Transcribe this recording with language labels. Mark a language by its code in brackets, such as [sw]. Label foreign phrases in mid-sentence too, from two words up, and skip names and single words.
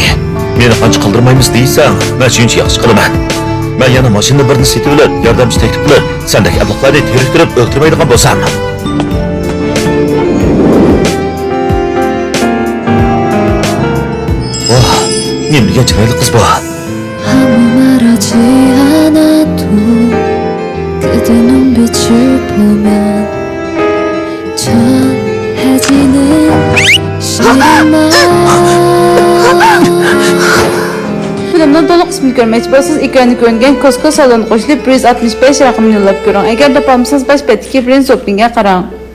[uz] Meni qancha qildirmaymiz deysan, men shuncha yaxshi qilaman. Men yana mashina birini setib olib, yordamchi taklif qilib, sendek ablaqlarni teriktirib o'ltirmaydigan bo'lsam. Voh, menga chiroyli qiz bu. [ko] 아무 말하지 않아도 그대 눈빛을 보면 전해지는 시린 마음 [uz] Filmdan to'liq qismini ko'rmoqchi bo'lsangiz, ekranda ko'ringan Costco saloni qo'shilib 165 raqamini yo'llab ko'ring. Agar topolmasangiz, bosh betdagi Friends Shoppingga qarang.